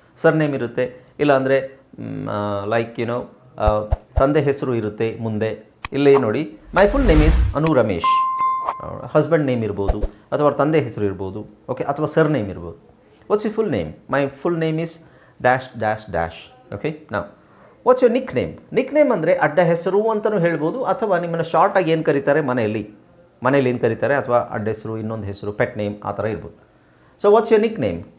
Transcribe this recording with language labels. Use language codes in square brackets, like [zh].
[kn] Sir name ಇರುತ್ತೆ, ಇಲ್ಲಾಂದರೆ like ತಂದೆ ಹೆಸರು ಇರುತ್ತೆ ಮುಂದೆ. ಇಲ್ಲೇ ನೋಡಿ, [en] my full name is [kn] Anu Ramesh. Husband name ಇರ್ಬೋದು, ಅಥವಾ ಅವ್ರ ತಂದೆ ಹೆಸರು ಇರ್ಬೋದು. ಓಕೆ, ಅಥವಾ ಸರ್ ನೇಮ್ ಇರ್ಬೋದು. [en] What's your full name? My full name is dash dash dash. Okay, now what's your nickname? [kn] Nickname ಅಂದರೆ ಅಡ್ಡ ಹೆಸರು ಅಂತಲೂ ಹೇಳ್ಬೋದು, ಅಥವಾ ನಿಮ್ಮನ್ನು ಶಾರ್ಟಾಗಿ ಏನು ಕರೀತಾರೆ ಮನೆಯಲ್ಲಿ ಏನು ಕರೀತಾರೆ, ಅಥವಾ ಅಡ್ಡ ಹೆಸರು, ಇನ್ನೊಂದು ಹೆಸರು, ಪೆಟ್ ನೇಮ್ ಆ ಥರ ಇರ್ಬೋದು. [en] So what's your nickname?